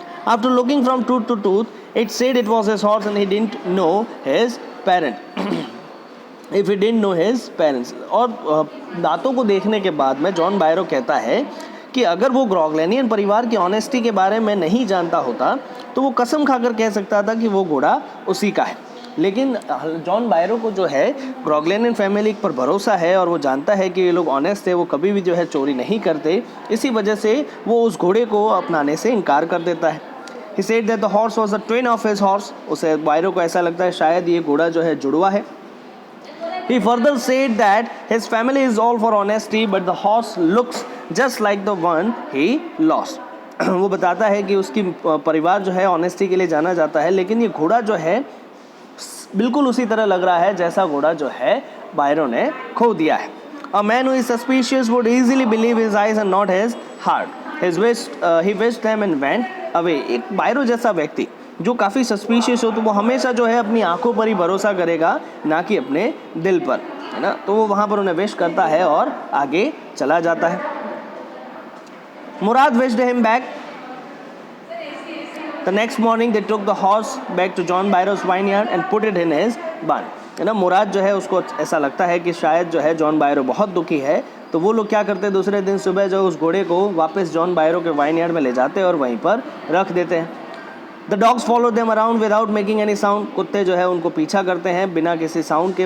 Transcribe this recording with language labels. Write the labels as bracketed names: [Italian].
[English] After looking from tooth to tooth, it said it was his horse and he didn't know his parent। If he didn't know his parents। [Hindi] और दांतों को देखने के बाद में John बायरो कहता है कि अगर वो ग्रॉगलेनियन परिवार की ऑनेस्टी के बारे में नहीं जानता होता तो वो कसम खाकर कह सकता था कि वो घोड़ा उसी का है। लेकिन जॉन बायरो को जो है ग्रॉगलेनियन फैमिली पर भरोसा है और वो जानता है कि ये लोग ऑनेस्ट थे, वो कभी भी जो है चोरी नहीं करते, इसी वजह से वो उस घोड़े को अपनाने से इनकार कर देता है। [English] He said that the horse was a twin of his horse। [Hindi] उसे बायरो को ऐसा लगता है शायद ये घोड़ा जो है जुड़वा है। [English] He further said that his family is all for honesty but the horse looks just like the one he lost। [Hindi] वो बताता है कि उसकी परिवार जो है ऑनेस्टी के लिए जाना जाता है, लेकिन ये घोड़ा जो है बिल्कुल उसी तरह लग रहा है जैसा घोड़ा जो है बायरो ने खो दिया है। [English] A man who is suspicious would easily believe his eyes and not his heart। He wished them and went away. [Hindi] एक बायरो जैसा व्यक्ति जो काफ़ी सस्पिशियस हो तो वो हमेशा जो है अपनी आंखों पर ही भरोसा करेगा, ना कि अपने दिल पर, है ना। तो वो वहाँ पर उन्हें विश करता है और आगे चला जाता है। [English] Mourad wished him back. The next morning they took the horse back to John Byro's vineyard and put it in his barn, [Hindi] है ना। मुराद जो है उसको ऐसा लगता है कि शायद जो है जॉन बायरो बहुत दुखी है, तो वो लोग क्या करते हैं, दूसरे दिन सुबह जो उस घोड़े को वापस जॉन बायरो के वाइनयार्ड में ले जाते हैं और वहीं पर रख देते हैं। [English] The dogs follow them around without making any sound. [Hindi] कुत्ते जो है उनको पीछा करते हैं बिना किसी साउंड के।